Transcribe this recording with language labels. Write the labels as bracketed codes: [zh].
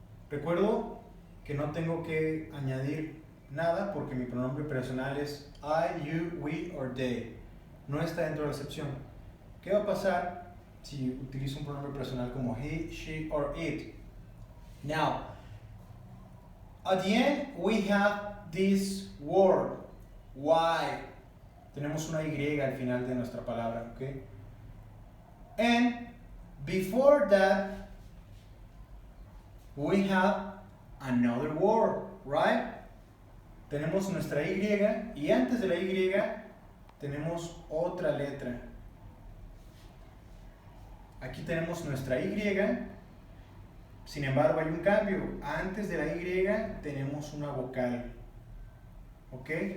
[es] Recuerdo que no tengo que añadir nada porque mi pronombre personal es I, you, we or they. No está dentro de la excepción. ¿Qué va a pasar si utilizo un pronombre personal como he, she or it? [en] Now, at the end we have this word, why. [es] Tenemos una Y al final de nuestra palabra, ¿ok? [en] And before that, we have another word, right? [es] Tenemos nuestra Y y antes de la Y tenemos otra letra. Aquí tenemos nuestra Y, sin embargo hay un cambio. Antes de la Y tenemos una vocal. ¿Ok?